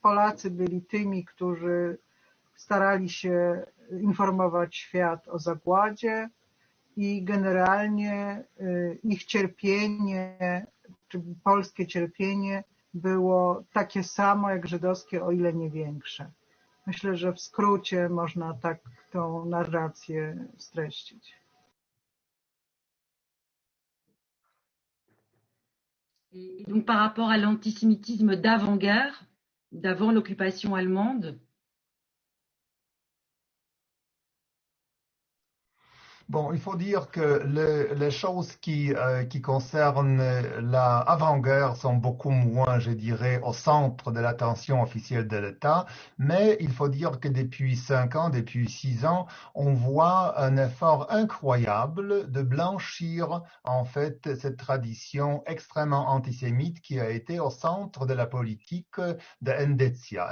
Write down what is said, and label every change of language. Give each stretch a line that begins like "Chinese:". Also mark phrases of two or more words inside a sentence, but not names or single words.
Polish: Polacy byli tymi, którzy starali się informować świat o zagładzie i generalnie ich cierpienie, czy polskie cierpienie było takie samo jak żydowskie, o ile nie większe. Myślę, że w skrócie można tak tą narrację streścić.
French: Et donc par rapport à l'antisémitisme d'avant-guerre, d'avant l'occupation allemande? Bon, il faut dire que les choses qui concernent l'avant-guerre sont beaucoup moins, je dirais, au centre de l'attention officielle de l'État, mais il faut dire que depuis 5 ans, depuis 6 ans, on voit un effort incroyable de blanchir, en fait, cette tradition extrêmement antisémite qui a été au centre de la politique de Endecja.